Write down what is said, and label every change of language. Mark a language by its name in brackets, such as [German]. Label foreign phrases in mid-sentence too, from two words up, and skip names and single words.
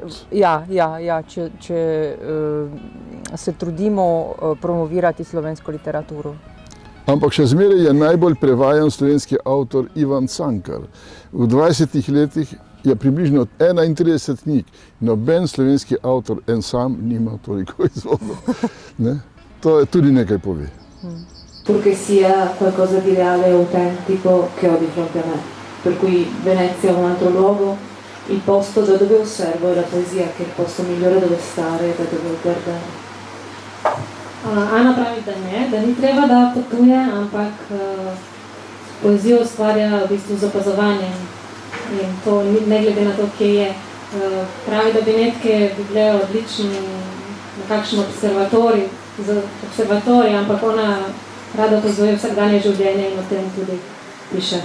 [Slovenian] Ja, če se trudimo promovirati slovensko literaturo. Ampak še zmeraj je najbolj prevajan slovenski avtor Ivan Cankar. V 20 letih je približno 31 knjig. Noben slovenski avtor en sam nima toliko izvodov. To je tudi nekaj pove. [Italian] Perché sia qualcosa di reale e autentico che ho di fronte a me. Per cui Venezia è un altro luogo, il posto da dove osservo è la poesia, che è il posto migliore dove stare e da dove guardare. [Slovenian] Ana pravi, da ni treba, da potuje, ampak poezijo ustvarja v bistvu z opazovanjem. In to ne glede na to, kje je. Pravi, da Benetke bi bile odlični na kakšen observatorij, ampak ona rada opazuje vsakdanje življenje in o tem tudi piše.